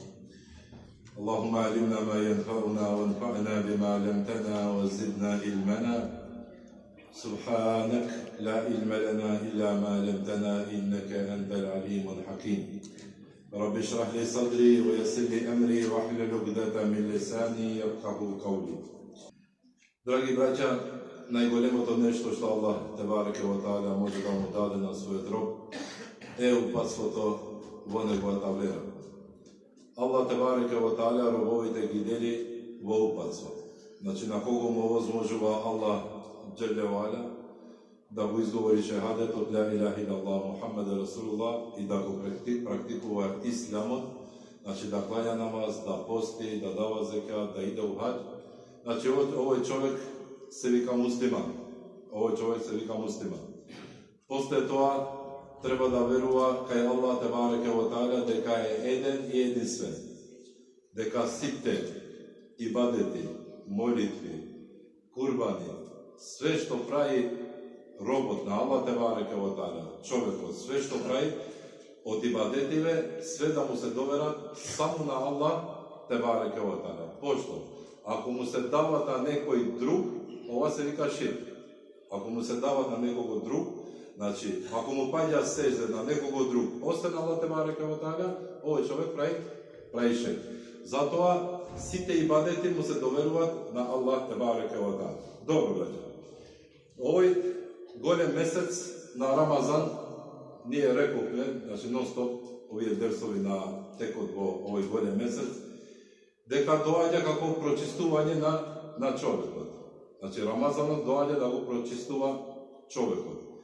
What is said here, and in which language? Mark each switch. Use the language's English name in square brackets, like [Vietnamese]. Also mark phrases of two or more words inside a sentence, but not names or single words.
[Arabic] اللهم علمنا ما ينفعنا وانفعنا بما علمتنا وزدنا علمنا. سبحانك لا علم لنا إلا ما علمتنا إنك أنت العليم الحكيم. رب اشرح لي صدري ويسر لي أمري واحلل عقدة من لساني يفقهوا قولي. [Macedonian] Драги браќа, најголемото нешто што Аллах [Arabic] تبارك وتعالى [Macedonian] може да му даде на својот роб е упатството во неговата вера. Аллах [Arabic] تبارك وتعالى [Macedonian] робовите ги дели во упатство. Значи на кого му овозможува Аллах [Arabic] جل وعلا [Macedonian] да го изговори шехадетот [Arabic] لا إله إلا الله محمد رسول الله [Macedonian] и да го практикува исламот, значи да клања намаз, да пости, да дава зекат, да иде у хаџ. Значи овој човек се вика муслиман. Овој човек се вика муслиман. После тоа треба да верува кај Аллах [Arabic] تبارك وتعالى [Macedonian] дека е еден и единствен. Дека сите ибадети, молитви, курбани, све што прави робот на Аллах [Arabic] تبارك وتعالى, [Macedonian] човекот, све што прави од ибадетиве, све да му се доверат само на Аллах [Arabic] تبارك وتعالى. [Macedonian] Пошто ако му се дават на некој друг, ова се вика ширк. Ако му се дават на некого друг, значи, ако му паѓа сежде на некого друг, освен Аллах [Arabic] تبارك وتعالى, [Macedonian] овој човек прави ширк. Затоа сите ибадети му се доверуваат на Аллах [Arabic] تبارك وتعالى. [Macedonian] Добро, браќа. Овој голем месец на Рамазан, ние рековме, значи нон-стоп, овие дерсови на текот во овој голем месец, дека доаѓа како прочистување на човекот. Значи Рамазанот доаѓа да го прочистува човекот.